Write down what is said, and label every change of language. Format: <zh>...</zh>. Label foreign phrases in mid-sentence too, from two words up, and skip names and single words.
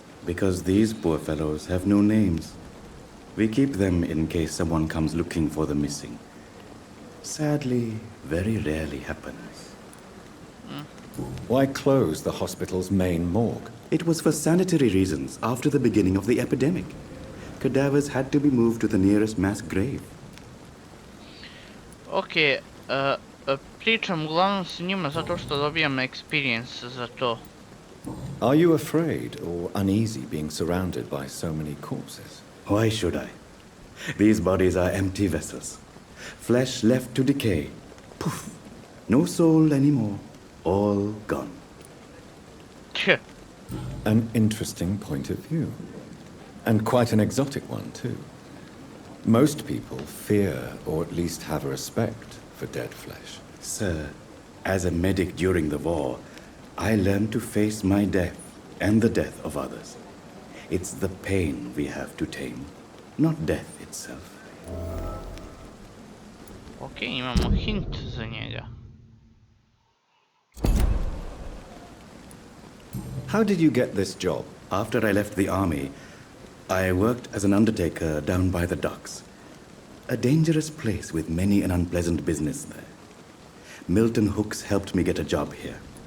<en>Because these poor fellows have no names. We keep them in case someone comes looking for the missing. Sadly, very rarely happens. Why close the hospital's main morgue? It was for sanitary reasons after the beginning of the epidemic. Cadavers had to be moved to the nearest mass grave.</en> <sr>Ok, pričam uglavnom s njima zato što dobijam</sr> <en>experience</en> <sr>za to.</sr> <en>Are you afraid or uneasy being surrounded by so many corpses? Why should I? These bodies are empty vessels. Flesh left to decay. Poof. No soul anymore. All gone. Tch. An interesting point of view. And quite an exotic one, too. Most people fear, or at least have a respect, for dead flesh. Sir, as a medic during the war, I learned to face my death and the death of others. It's the pain we have to tame, not death itself.</en> <sr>Ok, imamo hint za njega.</sr> <en>How did you get this job? After I left the army, I worked as an undertaker down by the docks. A dangerous place with many an unpleasant business there. Milton Hooks helped me get a job here.</en>